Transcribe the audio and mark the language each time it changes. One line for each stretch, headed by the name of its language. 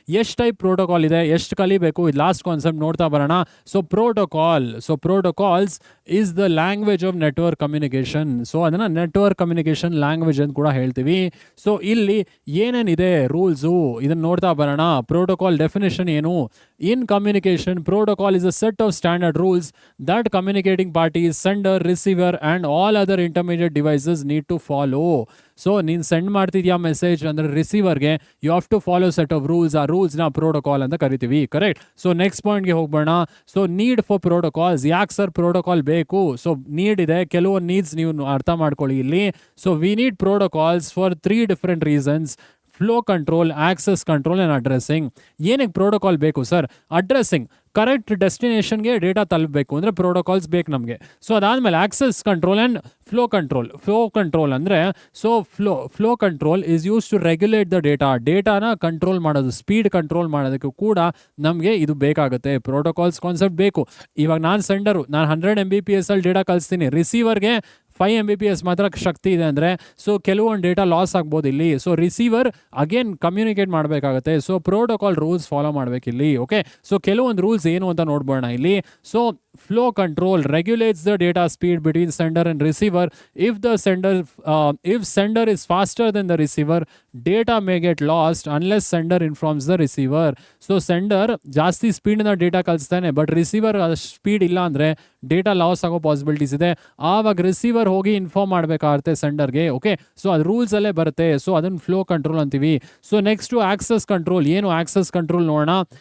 Kannada: ಎಷ್ಟು type protocol ಇದೆ, ಎಷ್ಟು ಕಲಿಬೇಕು, ಇದು ಲಾಸ್ಟ್ ಕಾನ್ಸೆಪ್ಟ್ ನೋಡ್ತಾ ಬರೋಣ.
English: So protocols is the language of network communication.
Kannada: So ಅದನ್ನು ನೆಟ್ವರ್ಕ್ ಕಮ್ಯುನಿಕೇಷನ್ ಲ್ಯಾಂಗ್ವೇಜ್ ಅಂತ ಕೂಡ ಹೇಳ್ತೀವಿ. ಸೊ ಇಲ್ಲಿ ಏನೇನಿದೆ ರೂಲ್ಸು ಇದನ್ನು ನೋಡ್ತಾ ಬರೋಣ. ಪ್ರೋಟೋಕಾಲ್ definition ಏನು?
English: In communication, protocol is a set of standard rules that communicating parties, sender, receiver and all other intermediate devices need to follow.
Kannada: So ನೀನು ಸೆಂಡ್ ಮಾಡ್ತಿದ್ಯಾ ಮೆಸೇಜ್ ಅಂದರೆ ರಿಸೀವರ್ಗೆ,
English: You have to follow set of rules.
Kannada: ಆ ರೂಲ್ಸ್ನ protocol ಅಂತ ಕರಿತೀವಿ, correct. So next ಪಾಯಿಂಟ್ಗೆ ಹೋಗ್ಬೋಣ. So need for protocols. ಯಾಕೆ sir protocol ಬೇಕು? So need ಇದೆ, ಕೆಲವೊಂದು ನೀಡ್ಸ್ ನೀವು ಅರ್ಥ ಮಾಡ್ಕೊಳ್ಳಿ ಇಲ್ಲಿ.
English: So we need protocols for 3 different reasons. Flow control, access control and addressing.
Kannada: ಏನಕ್ಕೆ ಪ್ರೋಟೋಕಾಲ್ ಬೇಕು ಸರ್? ಅಡ್ರೆಸ್ಸಿಂಗ್, ಕರೆಕ್ಟ್ ಡೆಸ್ಟಿನೇಷನ್ಗೆ ಡೇಟಾ ತಲುಪಬೇಕು ಅಂದರೆ ಪ್ರೋಟೋಕಾಲ್ಸ್ ಬೇಕು ನಮಗೆ. ಸೊ ಅದಾದಮೇಲೆ access control and
English: flow control ಅಂದರೆ so flow control is use to regulate the
Kannada: ಡೇಟಾನ control ಮಾಡೋದು, speed control ಮಾಡೋದಕ್ಕೂ ಕೂಡ ನಮಗೆ ಇದು ಬೇಕಾಗುತ್ತೆ. ಪ್ರೋಟೋಕಾಲ್ಸ್ ಕಾನ್ಸೆಪ್ಟ್ ಬೇಕು. ಇವಾಗ ನಾನು ಸೆಂಡರು, ನಾನು 100 Mbps ಅಲ್ಲಿ ಡೇಟಾ ಕಳಿಸ್ತೀನಿ, ರಿಸೀವರ್ಗೆ 5 Mbps ಮಾತ್ರ ಶಕ್ತಿ ಇದೆ ಅಂದರೆ ಸೊ ಕೆಲವೊಂದು ಡೇಟಾ ಲಾಸ್ ಆಗ್ಬೋದು ಇಲ್ಲಿ. ಸೊ ರಿಸೀವರ್ ಅಗೇನ್ ಕಮ್ಯುನಿಕೇಟ್ ಮಾಡಬೇಕಾಗುತ್ತೆ. So protocol rules follow ಮಾಡಬೇಕಿಲ್ಲಿ.
English: okay, so
Kannada: ಕೆಲವೊಂದು ರೂಲ್ಸ್ ಏನು ಅಂತ ನೋಡ್ಬೋಣ ಇಲ್ಲಿ.
English: So flow control regulates the data speed between sender and receiver. If sender is faster than the receiver, data may get lost unless sender informs the receiver.
Kannada: So sender ಜಾಸ್ತಿ ಸ್ಪೀಡ್ನ data ಕಳಿಸ್ತಾನೆ, but receiver speed ಇಲ್ಲ ಅಂದರೆ data loss ಆಗೋ possibilities ಇದೆ. ಆವಾಗ receiver ಹೋಗಿ inform ಮಾಡಬೇಕಾಗುತ್ತೆ ಸೆಂಡರ್ಗೆ. Okay, so ಅದು ರೂಲ್ಸಲ್ಲೇ ಬರುತ್ತೆ. ಸೊ ಅದನ್ನು ಫ್ಲೋ ಕಂಟ್ರೋಲ್ ಅಂತೀವಿ. So next access control. ಏನು ಆಕ್ಸೆಸ್ ಕಂಟ್ರೋಲ್ ನೋಡೋಣ.